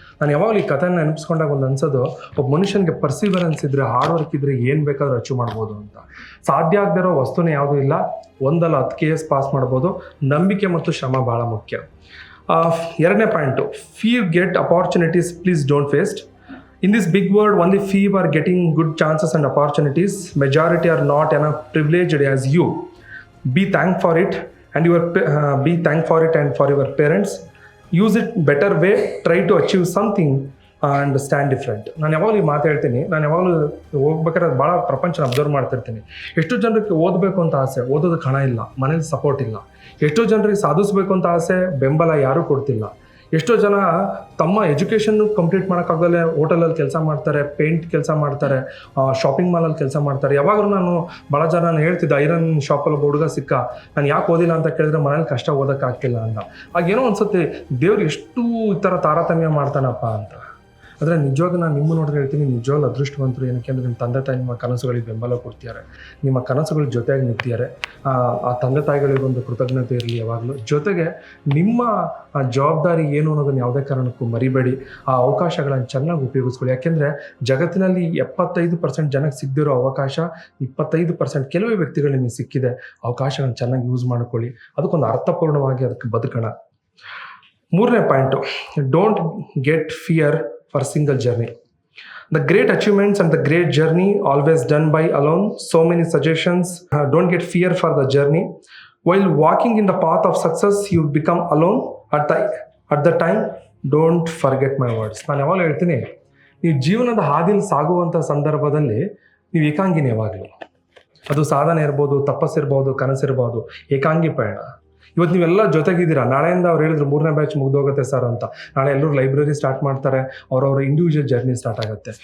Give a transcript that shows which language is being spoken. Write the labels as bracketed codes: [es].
[kn] ನಾನು ಯಾವಾಗಲೂ ಈ ಕಥೆನ ನೆನಪಿಸ್ಕೊಂಡಾಗ ಒಂದು ಅನ್ಸೋದು, ಒಬ್ಬ ಮನುಷ್ಯನಿಗೆ ಪರ್ಸಿವರೆನ್ಸ್ ಇದ್ದರೆ, ಹಾರ್ಡ್ ವರ್ಕ್ ಇದ್ದರೆ ಏನು ಬೇಕಾದ್ರೂ ಅಚೀವ್ ಮಾಡ್ಬೋದು ಅಂತ. ಸಾಧ್ಯ ಆಗದಿರೋ ವಸ್ತುನೇ ಯಾವುದೂ ಇಲ್ಲ. 1 ಅಲ್ಲ 10 KS ಪಾಸ್ ಮಾಡ್ಬೋದು. ನಂಬಿಕೆ ಮತ್ತು ಶ್ರಮ ಭಾಳ ಮುಖ್ಯ. 2ನೇ point, [en] Few get opportunities, please don't waste. In this big world, only few are getting good chances and opportunities. Majority are not enough privileged as you. Be thankful for it, and be thankful for it and for your parents. Use it better way. Try to achieve something and stand different. [kn] ನಾನು ಯಾವಾಗಲೂ ಈ ಮಾತು ಹೇಳ್ತೀನಿ. ನಾನು ಯಾವಾಗಲೂ ಹೋಗ್ಬೇಕಾದ್ರೆ ಭಾಳ ಪ್ರಪಂಚನ observe ಮಾಡ್ತಿರ್ತೀನಿ. ಎಷ್ಟೋ ಜನರಿಗೆ ಓದಬೇಕು ಅಂತ ಆಸೆ, ಓದೋದಕ್ಕೆ ಹಣ ಇಲ್ಲ, ಮನೇಲಿ ಸಪೋರ್ಟ್ ಇಲ್ಲ. ಎಷ್ಟೋ ಜನರಿಗೆ ಸಾಧಿಸಬೇಕು ಅಂತ ಆಸೆ, ಬೆಂಬಲ ಯಾರೂ ಕೊಡ್ತಿಲ್ಲ. ಎಷ್ಟೋ ಜನ ತಮ್ಮ ಎಜುಕೇಷನ್ನು ಕಂಪ್ಲೀಟ್ ಮಾಡೋಕ್ಕಾಗಲೇ ಹೋಟೆಲಲ್ಲಿ ಕೆಲಸ ಮಾಡ್ತಾರೆ, ಪೇಂಟ್ ಕೆಲಸ ಮಾಡ್ತಾರೆ, ಶಾಪಿಂಗ್ ಮಾಲಲ್ಲಿ ಕೆಲಸ ಮಾಡ್ತಾರೆ. ಯಾವಾಗಲೂ ನಾನು ಭಾಳ ಜನ ನಾನು ಹೇಳ್ತಿದ್ದೆ, ಐರನ್ ಶಾಪಲ್ಲಿ ಒಬ್ಬ ಹುಡುಗ ಸಿಕ್ಕ. ನಾನು ಯಾಕೆ ಓದಿಲ್ಲ ಅಂತ ಕೇಳಿದ್ರೆ ಮನೇಲಿ ಕಷ್ಟ ಓದೋಕ್ಕಾಗ್ತಿಲ್ಲ ಅಂತ. ಆಗೇನೋ ಅನ್ಸುತ್ತೆ, ದೇವ್ರು ಎಷ್ಟು ಈ ಥರ ತಾರತಮ್ಯ ಮಾಡ್ತಾನಪ್ಪ ಅಂತ. ಆದರೆ ನಿಜವಾಗ ನಾನು ನಿಮ್ಮ ನೋಡಿದ್ರೆ ಹೇಳ್ತೀನಿ, ನಿಜವಾಗ್ಲೂ ಅದೃಷ್ಟವಂತರು. ಏನಕ್ಕೆ ಅಂದರೆ ನಿಮ್ಮ ತಂದೆ ತಾಯಿ ನಿಮ್ಮ ಕನಸುಗಳಿಗೆ ಬೆಂಬಲ ಕೊಡ್ತಿದ್ದಾರೆ, ನಿಮ್ಮ ಕನಸುಗಳ ಜೊತೆಯಾಗಿ ನಿಂತಿದ್ದಾರೆ. ಆ ತಂದೆ ತಾಯಿಗಳಿಗೊಂದು ಕೃತಜ್ಞತೆ ಇರಲಿ ಯಾವಾಗಲೂ. ಜೊತೆಗೆ ನಿಮ್ಮ ಜವಾಬ್ದಾರಿ ಏನು ಅನ್ನೋದನ್ನು ಯಾವುದೇ ಕಾರಣಕ್ಕೂ ಮರಿಬೇಡಿ. ಆ ಅವಕಾಶಗಳನ್ನು ಚೆನ್ನಾಗಿ ಉಪಯೋಗಿಸ್ಕೊಳ್ಳಿ. ಯಾಕೆಂದರೆ ಜಗತ್ತಿನಲ್ಲಿ 75% ಜನಕ್ಕೆ ಸಿಗದಿರೋ ಅವಕಾಶ 25% ಕೆಲವೇ ವ್ಯಕ್ತಿಗಳು ನಿಮಗೆ ಸಿಕ್ಕಿದೆ. ಅವಕಾಶಗಳನ್ನು ಚೆನ್ನಾಗಿ ಯೂಸ್ ಮಾಡ್ಕೊಳ್ಳಿ. ಅದಕ್ಕೊಂದು ಅರ್ಥಪೂರ್ಣವಾಗಿ ಅದಕ್ಕೆ ಬದುಕೋಣ. 3ನೇ point, [en] Don't get fear for single journey. The great achievements and the great journey always done by alone. So many suggestions. Don't get fear for the journey. While walking in the path of success, you become alone at the time. Don't forget my words. [kn] ನಾನು ಯಾವಾಗಲೂ ಹೇಳ್ತೀನಿ, ನೀವು ಜೀವನದ ಹಾದಿಲಿ ಸಾಗುವಂಥ ಸಂದರ್ಭದಲ್ಲಿ ನೀವು ಏಕಾಂಗಿನೇ ಯಾವಾಗಲೂ. ಅದು ಸಾಧನೆ ಇರ್ಬೋದು, ತಪಸ್ಸಿರ್ಬೋದು, ಕನಸಿರ್ಬೋದು, ಏಕಾಂಗಿ ಪಯಣ. ಇವತ್ತು ನೀವೆಲ್ಲ ಜೊತೆಗಿದ್ದೀರಾ. ನಾಳೆಯಿಂದ ಅವ್ರು ಹೇಳಿದ್ರು 3ನೇ ಬ್ಯಾಚ್ ಮುಗ್ದೋಗುತ್ತೆ ಸರ್ ಅಂತ. ನಾಳೆ ಎಲ್ಲರೂ ಲೈಬ್ರರಿ ಸ್ಟಾರ್ಟ್ ಮಾಡ್ತಾರೆ, ಅವ್ರವ್ರ ಇಂಡಿವಿಜುವಲ್ ಜರ್ನಿ ಸ್ಟಾರ್ಟ್ ಆಗುತ್ತೆ.